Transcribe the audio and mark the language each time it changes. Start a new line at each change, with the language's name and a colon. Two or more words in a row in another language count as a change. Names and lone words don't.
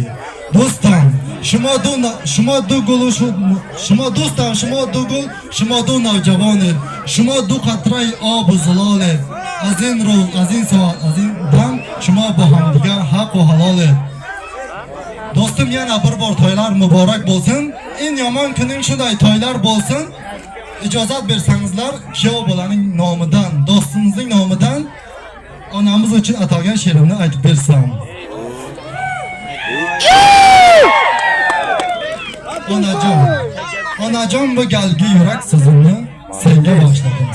Persian: دوستم شما دو گل شما دو نوجوانید، شما دو قطره آب و زلالید. از این روز از این ساعت از این دم شما با هم دیگه حق و حلالید.
Uzbek: دوستم yana bir bor to'ylar muborak bo'lsin. En yomon kuning shunday to'ylar bo'lsin. İcazat bersangizlar kuyov bolaning nomidan, do'stimizning nomidan onamiz uchun atalgan she'rimni aytib bersam. Onajon bu galgi yurak so'zimni senga bag'ishladim.